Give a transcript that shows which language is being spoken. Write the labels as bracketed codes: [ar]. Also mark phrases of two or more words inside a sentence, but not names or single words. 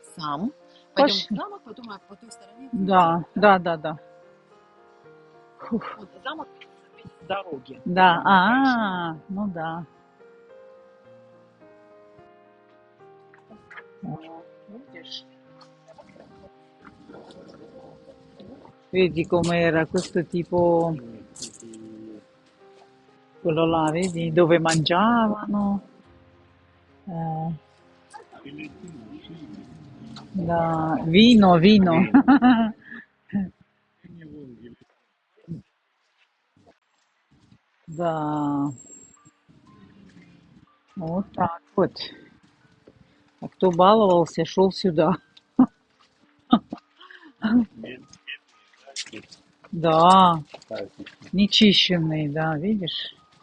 [ru] там. Пойдем Пошли. в замок, потом по той стороне. Да, да, да, да. Фух. Вот замок с дороги. Да, Дальше. ну да. Видишь? [it] Vedi com'era questo tipo, quello là, vedi, dove mangiavano. Eh, da, vino, vino. [ru] Да, вот так вот. А кто баловался, шел сюда. Да, нечищенный, да, видишь?